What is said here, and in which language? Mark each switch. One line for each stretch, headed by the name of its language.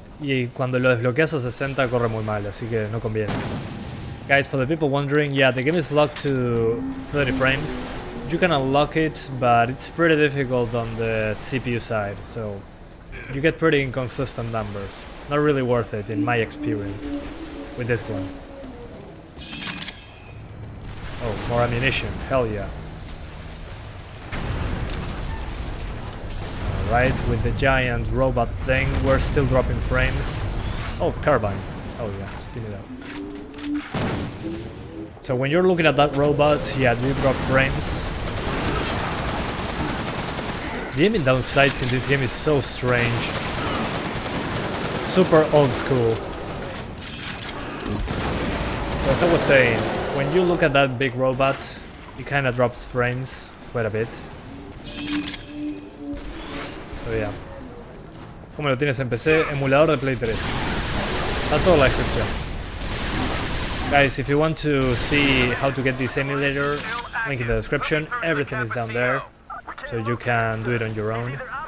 Spanish: Y cuando lo desbloqueas a 60 corre muy mal, así que no conviene.
English: Guys, for the people wondering, yeah, the game is locked to 30 frames. You can unlock it, but it's pretty difficult on the CPU side, so you get pretty inconsistent numbers. Not really worth it in my experience with this one. Oh, more ammunition, hell yeah. Alright, with the giant robot thing, we're still dropping frames. Oh, carbine. Oh yeah, give me that. So when you're looking at that robot, yeah, do you drop frames? The aiming down sights in this game is so strange. Super old school. So as I was saying, when you look at that big robot, it kinda drops frames quite a bit. So yeah.
Spanish: ¿Cómo lo tienes en PC? Emulador de Play 3. Está toda la descripción.
English: Guys, if you want to see how to get this emulator, link in the description. Everything is down there, so you can do it on your own.